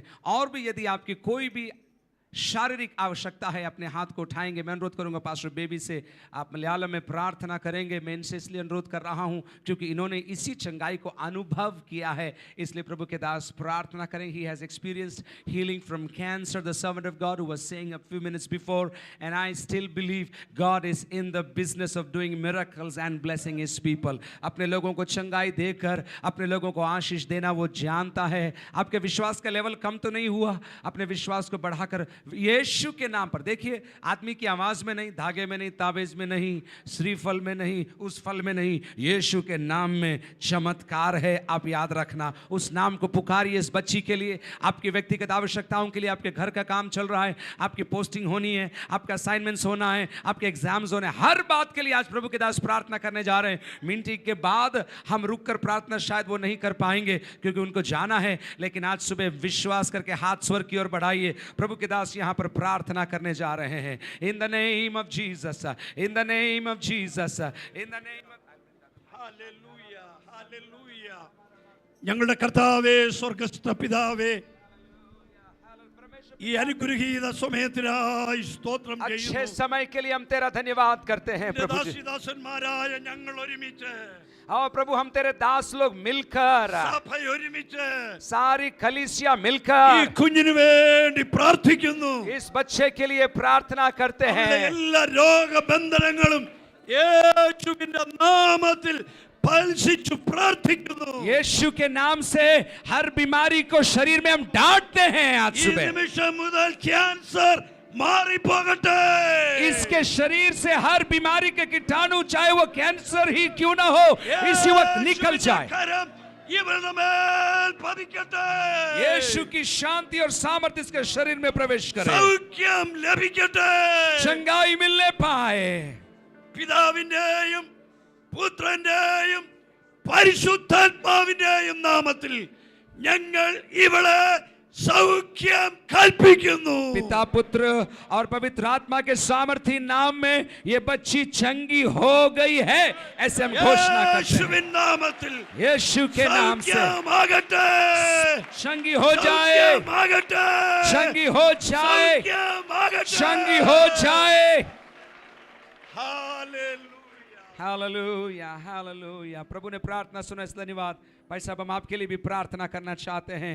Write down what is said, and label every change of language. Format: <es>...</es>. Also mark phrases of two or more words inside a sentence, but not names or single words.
<hi>और भी यदि आपकी कोई भी शारीरिक आवश्यकता है, अपने हाथ को उठाएंगे। मैं अनुरोध करूंगा पास्टर बेबी से, आप मलयालम में प्रार्थना करेंगे। मैं इनसे इसलिए अनुरोध कर रहा हूं क्योंकि इन्होंने इसी चंगाई को अनुभव किया है, इसलिए प्रभु के दास प्रार्थना करें।</hi> <en>He has experienced healing from cancer, The servant of God who was saying a few minutes before, and I still believe God is in the business of doing miracles and blessing his people.</en> <hi>अपने लोगों को चंगाई देकर, अपने लोगों को आशीष देना वो जानता है। आपके विश्वास का लेवल कम तो नहीं हुआ, अपने विश्वास को बढ़ाकर यीशु के नाम पर, देखिए आदमी की आवाज में नहीं, धागे में नहीं, ताबीज में नहीं, श्रीफल में नहीं, उस फल में नहीं, यीशु के नाम में चमत्कार है। आप याद रखना, उस नाम को पुकारिए इस बच्ची के लिए, आपकी व्यक्तिगत आवश्यकताओं के लिए। आपके घर का काम चल रहा है, आपकी पोस्टिंग होनी है, आपका असाइनमेंट्स होना है, आपके एग्जाम्स होने, हर बात के लिए आज प्रभु के दास प्रार्थना करने जा रहे हैं। मीटिंग के बाद हम रुककर प्रार्थना शायद वो नहीं कर पाएंगे क्योंकि उनको जाना है, लेकिन आज सुबह विश्वास करके हाथ स्वर की ओर बढ़ाइए। प्रभु के दास यहाँ पर प्रार्थना करने जा रहे हैं।</hi> <en>In the name of Jesus, in the name of Jesus, in the name of</en> <ml>ഹല്ലേലൂയ ഹല്ലേലൂയ ഞങ്ങളുടെ കർത്താവേ സ്വർഗ്ഗസ്ഥ പിതാവേ ഈ അനുഗ്രഹീത സമയത്തിനായി സ്തോത്രം</ml> <hi>अच्छे</hi> <ml>ചെയ്യുന്നു</ml> <hi>समय के लिए हम तेरा धन्यवाद करते हैं प्रभु जी।</hi> <ml>ദാസിദാസന്മാരായ ഞങ്ങൾ ഒരുമിച്ച്</ml> <hi>और प्रभु हम तेरे दास लोग मिलकर,</hi> <ml>സഭ ഒരുമിച്ച്</ml> <hi>सारी कलीसिया</hi> <ml>ഈ</ml> <hi>मिलकर</hi> <ml>കുഞ്ഞിനു വേണ്ടി പ്രാർത്ഥിക്കുന്നു</ml> <hi>इस बच्चे के लिए प्रार्थना करते</hi> <ml>അവരുടെ</ml> <hi>हैं।</hi> <ml>എല്ലാ രോഗബന്ധനങ്ങളും യേശുവിന്റെ നാമത്തിൽ പൽസിച്ചു പ്രാർത്ഥിക്കുന്നു</ml> <hi>यीशु के नाम से हर बीमारी को शरीर में हम डांटते हैं आज</hi> <ml>ഈ</ml> <hi>सुबह।</hi> <ml>നിമിഷം മുതൽ ക്യാൻസർ മാറിപ്പോകട്ടെ.</ml> <hi>इसके शरीर से हर बीमारी के कीटाणु, चाहे वो कैंसर ही क्यों ना हो, इसी वक्त निकल जाए.</hi> <ml>കരം ഇവരുടെ മേൽ പതിക്കട്ടെ.</ml> <hi>यीशु की शांति और सामर्थ्य इसके शरीर में प्रवेश करे.</hi> <ml>സൗഖ്യം ലഭിക്കട്ടെ.</ml> <hi>चंगाई मिलने पाए.</hi> <ml>പിതാവിന്റെയും പുത്രന്റെയും പരിശുദ്ധാത്മാവിന്റെയും നാമത്തിൽ ഞങ്ങൾ ഇവളെ സൗഖ്യം കൽപ്പിക്കുന്നു.</ml> <hi>पिता, पुत्र और पवित्र आत्मा के सामर्थी नाम में ये बच्ची चंगी हो गई है, ऐसे हम घोषणा करते हैं.</hi> <ml>യേശുവിൻ നാമത്തിൽ</ml> <hi>यीशु के नाम से</hi> <ml>സൗഖ്യമാകട്ടെ.</ml> <hi>चंगी हो जाए,</hi> <ml>സൗഖ്യമാകട്ടെ.</ml> <hi>चंगी हो जाए,</hi> <ml>സൗഖ്യമാകട്ടെ.</ml> <hi>चंगी हो जाए. हालेलुया. हालेलुया, हालेलुया. प्रभु ने प्रार्थना सुना, इसलिए धन्यवाद. भाई साहब, हम आपके लिए भी प्रार्थना करना चाहते हैं.</hi>